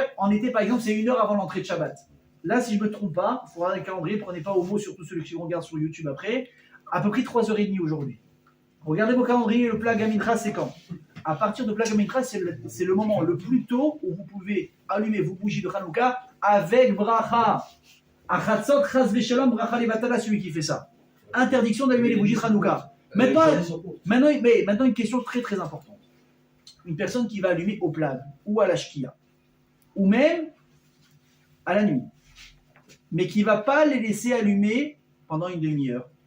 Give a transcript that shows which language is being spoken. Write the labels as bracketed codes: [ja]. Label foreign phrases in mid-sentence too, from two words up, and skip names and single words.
[fr] En été, par exemple, c'est 1 heure avant l'entrée de Shabbat. Là, si je ne me trompe pas, il faut regarder le calendrier, prenez pas au mot, surtout ceux qui regardent sur YouTube après, à peu près 3h30 aujourd'hui. Regardez vos calendriers, le [he] פלג המנחה, [fr] c'est quand? À partir de [he] פלג המנחה, [fr] c'est le moment le plus tôt où vous pouvez allumer vos bougies de Hanouka avec bracha. [he] אחצות חס ושלום ברכה לבטלה, [fr] celui qui fait ça. Interdiction d'allumer les bougies de Hanouka. Maintenant, une question très très importante. Une personne qui va allumer au Plag ou à la Shkia, ou même à la nuit, mais qui ne va pas les laisser allumer pendant une demi-heure.